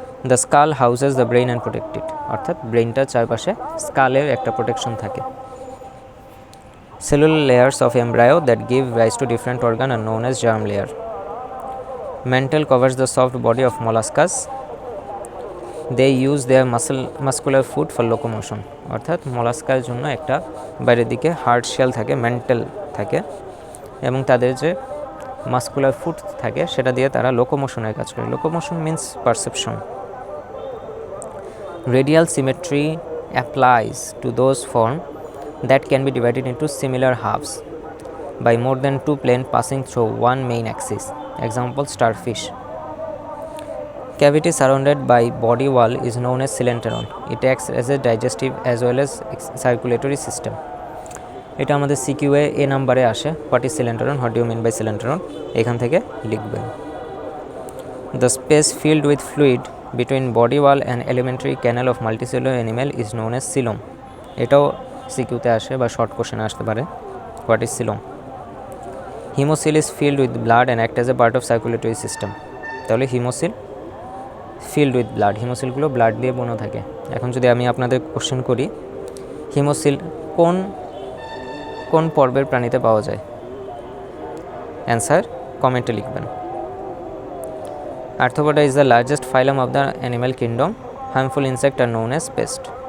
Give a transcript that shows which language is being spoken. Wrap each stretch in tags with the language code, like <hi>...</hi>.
<en>the skull houses the brain and protected,</en> <bn>অর্থাৎ ব্রেইনটার চারপাশে স্কালের একটা প্রোটেকশন থাকে।</bn> <en>Cellular layers of embryo that give rise to different organ are known as germ layer. Mantle covers the soft body of molluscus. They use their muscular food for locomotion.</en> <bn>অর্থাৎ মলাস্কার জন্য একটা বাইরের দিকে hard shell থাকে, men tell থাকে, এবং তাদের যে মাস্কুলার ফুট থাকে সেটা দিয়ে তারা লোকোমোশনের কাজ করে।</bn> <en>Locomotion means perception. Radial symmetry applies to those forms that can be divided into similar halves by more than two planes passing through one main axis. Example: starfish. Cavity surrounded by body wall is known as coelenteron. It acts as a digestive as well as circulatory system.</en> <bn>এটা আমাদের সিকিউএ এ নাম্বারে আসে।</bn> <en>What is coelenteron? What do you mean by coelenteron?</en> <bn>এখান থেকে লিখবেন।</bn> <en>The space filled with fluid between body wall and alimentary canal of multicellular animal is known as coelom.</en> <bn>এটাও সিকিউতে আসে বা শর্ট কোশ্চেনে আসতে পারে।</bn> <en>What is coelom? Hemocoel is filled with blood and act as a part of circulatory system.</en> <bn>তাহলে haemocoel</bn> <en>filled with blood,</en> <bn>হিমোসিলগুলো blood দিয়ে বনো থাকে। এখন যদি আমি আপনাদের কোশ্চেন করি, হিমোসিল কোন পর্বের প্রাণীতে পাওয়া যায়? অ্যান্সার কমেন্টে লিখবেন।</bn> <en>Arthropoda is the largest phylum of the animal kingdom. Harmful insect are known as pest.</en>